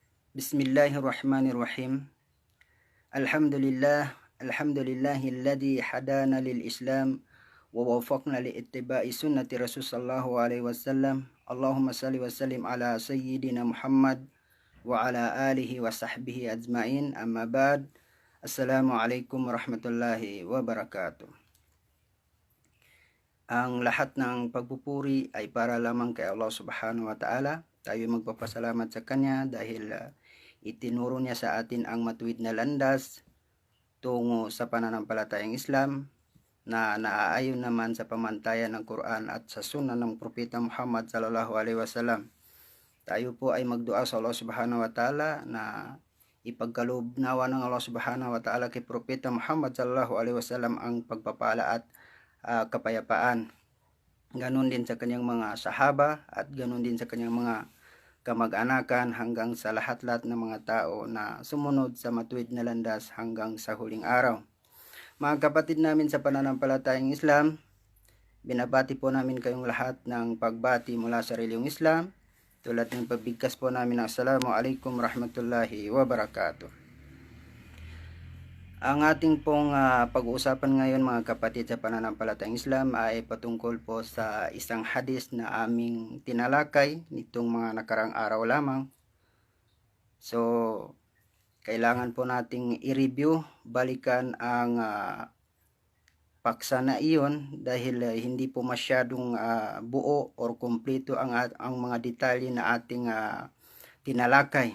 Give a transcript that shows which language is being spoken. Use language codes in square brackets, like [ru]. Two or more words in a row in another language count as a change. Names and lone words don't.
[ar] بسم الله الرحمن الرحيم. الحمد لله، الحمد لله الذي هدانا للإسلام ووفقنا لاتباع سنة رسول صلى الله عليه وسلم. اللهم صل وسلم على سيدنا محمد وعلى آله وصحبه أجمعين. أما بعد. السلام عليكم ورحمة الله وبركاته. [tl] Ang lahat ng pagpupuri ay para lamang kay Allah [ar] سبحانه وتعالى. [tl] Tayo magpapasalamat sa Kanya dahil itinuro niya sa atin ang matuwid na landas tungo sa pananampalatayang Islam na naaayon naman sa pamantayan ng Quran at sa sunnah ng Propeta Muhammad [ar] صلى الله عليه وسلم. [tl] Tayo po ay magdua sa Allah [ar] سبحانه وتعالى [tl] na ipagkaloob nawa ng Allah [ar] سبحانه وتعالى [tl] kay Propeta Muhammad [ar] صلى الله عليه وسلم [tl] ang pagpapala at kapayapaan. Ganon din sa kanyang mga sahaba at ganon din sa kanyang mga kamag-anakan hanggang sa lahat-lahat ng mga tao na sumunod sa matuwid na landas hanggang sa huling araw. Mga kapatid namin sa pananampalatayang Islam, binabati po namin kayong lahat ng pagbati mula sa reliyong Islam, tulad ng pagbigkas po namin ng [ar] السلام عليكم ورحمة الله وبركاته. [tl] Ang ating pong pag-uusapan ngayon mga kapatid sa pananampalatayang Islam ay patungkol po sa isang hadis na aming tinalakay nitong mga nakarang araw lamang. So, kailangan po nating i-review, balikan ang paksa na iyon dahil hindi po masyadong buo or kumpleto ang mga detalye na ating tinalakay.